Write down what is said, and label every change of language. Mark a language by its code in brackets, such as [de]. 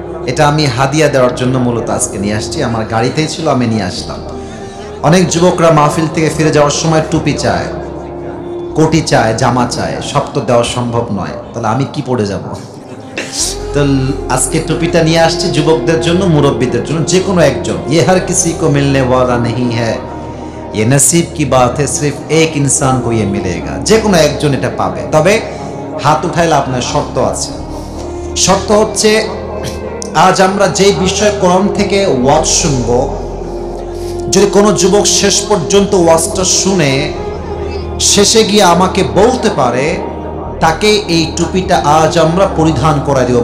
[bn] এটা আমি হাদিয়া দেওয়ার জন্য মূলত আজকে নিয়ে আসছি, আমার গাড়িতেই ছিল, আমি নিয়ে আসলাম। অনেক যুবকরা মাহফিল থেকে ফিরে যাওয়ার সময় টুপি চায়, কোটি চায়, জামা চায়, সব তো দেওয়া সম্ভব নয়, তাহলে আমি কি পড়ে যাব? তো আজকে টুপিটা নিয়ে আসছি যুবকদের জন্য, মুরব্বীদের জন্য, যে কোনো একজন। [hi] ये हर किसी को मिलने वाला नहीं है, ये नसीब की बात है, सिर्फ एक इंसान को ये मिलेगा। [bn] যে কোনো একজন এটা পাবে, তবে হাত উঠাইলে আপনার শর্ত আছে। শর্ত হচ্ছে, আজ আমরা যে বিষয় কোরআন থেকে ওয়াজ শুনবো, যদি কোনো যুবক শেষ পর্যন্ত ওয়াজটা শুনে শেষে গিয়ে আমাকে বলতে পারে, তাকে এই টুপিটা আজ আমরা পরিধান করাই দিব।